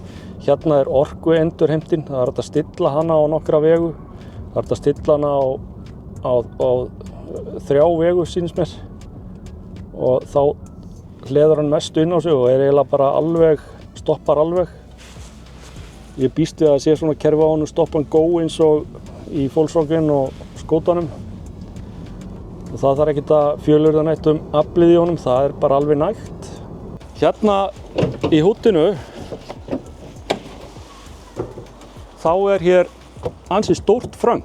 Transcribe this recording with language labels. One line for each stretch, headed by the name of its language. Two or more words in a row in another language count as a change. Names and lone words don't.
Icelandic: Hérna er orkuendurheimtin, það er hægt að stilla hana á nokkra vegu. Það er hægt að stilla hana á 3 vegu sýnist mér. Og þá hleður hann mest inn á sig og eiginlega bara alveg, stoppar alveg. Ég býst við að sé svona kerfi á honum
English: stop and go
Icelandic: eins og í Volkswagen og skótanum. Og það þarf ekkert að fjölurða neitt aflið í honum, það er bara alveg nægt. Hérna í húddinu þá er hér ansi stórt fröng.